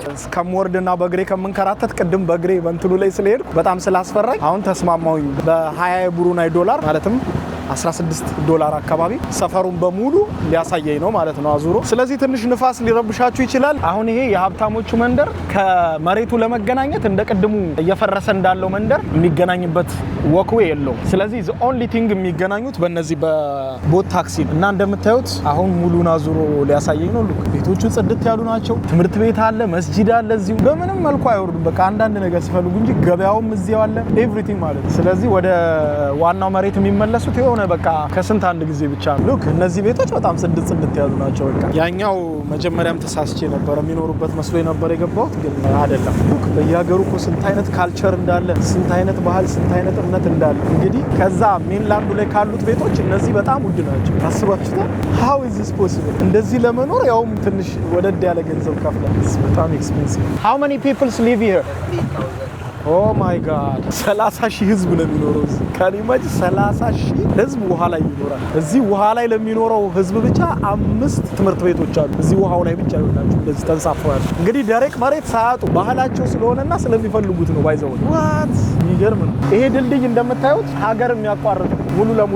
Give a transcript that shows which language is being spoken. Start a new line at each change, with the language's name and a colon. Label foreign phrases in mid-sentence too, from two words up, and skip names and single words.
Amharic: እስከምወርድና በእግሬ ከምንከራተት ቅድም በእግሬ በእንትኑ ላይ ስለሄድኩ በጣም ስላስፈራኝ አሁን ተስማማሁኝ። በ20 የብሩናይ ዶላር ማለትም $16 አካባቢ ሰፈሩን በሙሉ ሊያሳየኝ ነው ማለት ነው አዙሮ። ስለዚህ ትንሽ ንፋስ ሊረብሻችሁ ይችላል። አሁን ይሄ የሀብታሞቹ መንደር ከመሬቱ ለመገናኘት እንደ ቅድሙ እየፈረሰ እንዳለው መንደር የሚገናኝበት ወክዌ የለውም። ስለዚህ
English: the only thing
Amharic: የሚገናኙት በእነዚህ በቦት ታክሲ እና እንደምታዩት አሁን ሙሉን አዙሮ ሊያሳየኝ ነው። ቤቶቹ ጽድት ያሉ ናቸው። ትምህርት ቤት አለ፣ መስጂድ አለ። እዚሁ በምንም መልኩ አይወርዱም። በቃ አንዳንድ ነገር ሲፈልጉ እንጂ ገበያውም እዚያው አለ ኤቭሪቲንግ ማለት ነው። ስለዚህ ወደ ዋናው መሬት የሚመለሱት ሆነ በቃ ከስንት አንድ ጊዜ ብቻ ነው። ሉክ እነዚህ ቤቶች በጣም ጽድት ያሉ ናቸው። በቃ ያኛው መጀመሪያም ተሳስቼ ነበር የሚኖሩበት መስሎኝ ነበር የገባሁት፣ ግን አይደለም። ሉክ በየሀገሩ እኮ ስንት አይነት ካልቸር እንዳለ፣ ስንት አይነት ባህል፣ ስንት አይነት እምነት እንዳለ። እንግዲህ ከዛ ሜንላንዱ ላይ ካሉት ቤቶች እነዚህ በጣም ውድ ናቸው። ታስባችሁታል?
English: how is this possible?
Amharic: እንደዚህ ለመኖር ያውም ትንሽ ወደድ ያለ ገንዘብ ከፍለን በጣም ኤክስፔንሲቭ።
English: how many people live here? oh my god
Amharic: 30,000 ህዝብ ነው የሚኖረው እዚህ። ከሊማጅ 30,000 ህዝብ ውሃ ላይ ይኖራል። እዚህ ውሃ ላይ ለሚኖረው ህዝብ ብቻ 5 ትምህርት ቤቶች አሉ። እዚህ ውሃው ላይ ብቻ ይሆናሉ እንደዚህ ተንሳፈዋል። እንግዲህ ደረቅ መሬት ሳያጡ ባህላቸው ስለሆነና ስለሚፈልጉት ነው ባይዘው። ዋት ይገርም ነው። ይሄ ድልድይ እንደምታዩት ሀገር የሚያቋርጥ ሙሉ ለሙሉ